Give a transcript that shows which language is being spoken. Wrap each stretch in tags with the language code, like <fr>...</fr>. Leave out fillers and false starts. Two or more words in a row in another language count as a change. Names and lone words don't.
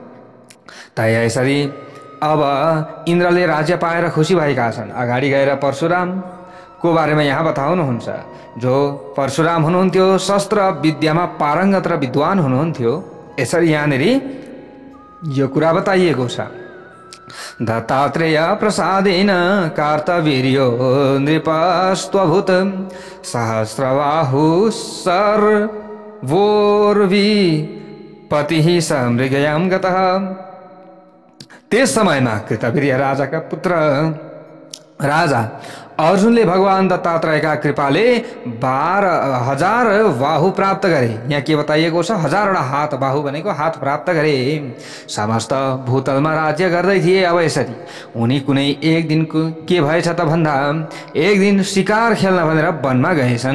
<ne>त यसरी अब इन्द्रले राज्य पाएर खुसी भएका छन्। अगाडि गएर परशुरामको बारेमा यहाँ बताउनुहुन्छ। जो परशुराम हुनुहुन्थ्यो शस्त्र विद्यामा पारङ्गत र विद्वान हुनुहुन्थ्यो। यसरी यहाँनिर यो कुरा बताइएको छ।</ne> <sa>दत्तात्रेय प्रसादेन कार्तवीर्यो नृपस्त्वभूत सहस्रबाहु सर्वोर्वी पतिः समृगयां गतः।</sa> <ne>त्यस समयमा कृतवीर्य राजाका पुत्र राजा अर्जुनले भगवान दत्तात्रेयका कृपाले 12,000 बाहु प्राप्त गरे। यहाँ के बताइएको छ, 1000वटा हात, बाहु भनेको हात प्राप्त गरे। समस्त भूतलमा राज्य गर्दै थिए। अब यसरी उनी कुनै एक दिनको के भएछ त भन्दा एक दिन शिकार खेल्न भनेर वनमा गएछन्।</ne>